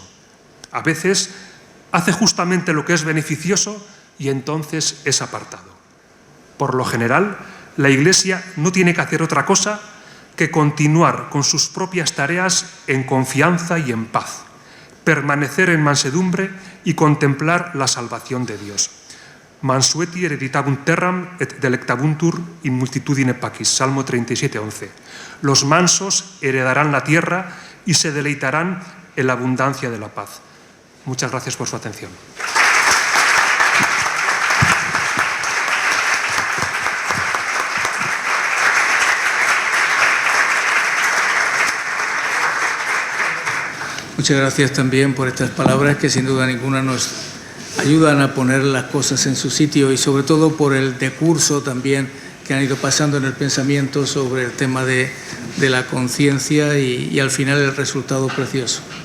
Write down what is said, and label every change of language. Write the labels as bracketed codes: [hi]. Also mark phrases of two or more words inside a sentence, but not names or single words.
[es] A veces hace justamente lo que es beneficioso y entonces es apartado. Por lo general, la Iglesia no tiene que hacer otra cosa que continuar con sus propias tareas en confianza y en paz, permanecer en mansedumbre y contemplar la salvación de Dios. [la] Mansueti hereditabunt terram et delectabuntur in multitudine pacis. [es] Salmo 37:11. Los mansos heredarán la tierra y se deleitarán en la abundancia de la paz. Muchas gracias por su atención. Muchas gracias también por estas palabras que sin duda ninguna nos ayudan a poner las cosas en su sitio y sobre todo por el decurso también que han ido pasando en el pensamiento sobre el tema de la conciencia y al final el resultado precioso.